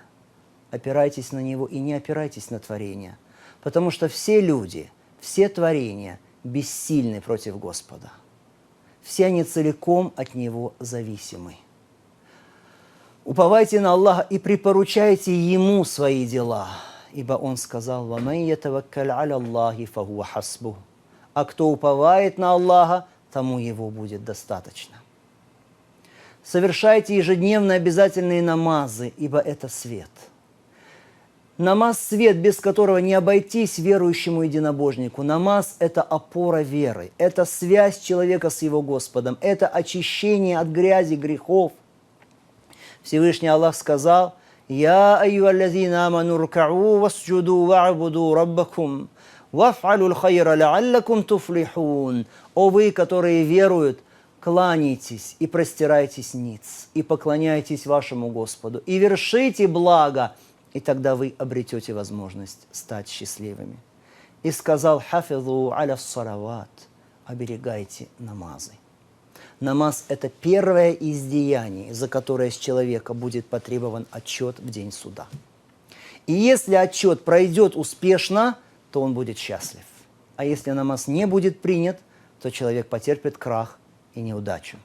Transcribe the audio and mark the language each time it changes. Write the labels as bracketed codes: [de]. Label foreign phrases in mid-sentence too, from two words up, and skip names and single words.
[ru] Опирайтесь на Него и не опирайтесь на творения, потому что все люди, все творения бессильны против Господа. Все они целиком от Него зависимы. Уповайте на Аллаха и припоручайте Ему свои дела, ибо Он сказал: [ar] «ومن يتوكل على الله فهو حسبه». [ru] А кто уповает на Аллаха, тому Его будет достаточно. Совершайте ежедневно обязательные намазы, ибо это свет. Намаз – свет, без которого не обойтись верующему единобожнику. Намаз – это опора веры, это связь человека с его Господом, это очищение от грязи, грехов. Всевышний Аллах сказал: [ar] «يا أيها الذين آمنوا اركعوا واسجدوا واعبدوا ربكم وافعلوا الخير لعلكم تفلحون». [ru] О вы, которые веруют, кланяйтесь и простирайтесь ниц, и поклоняйтесь вашему Господу, и вершите благо, и тогда вы обретете возможность стать счастливыми. И сказал: [ar] «حافظوا على الصلوات», [ru] оберегайте намазы. Намаз – это первое из деяний, за которое с человека будет потребован отчет в день суда. И если отчет пройдет успешно, то он будет счастлив. А если намаз не будет принят, то человек потерпит крах и неудачу.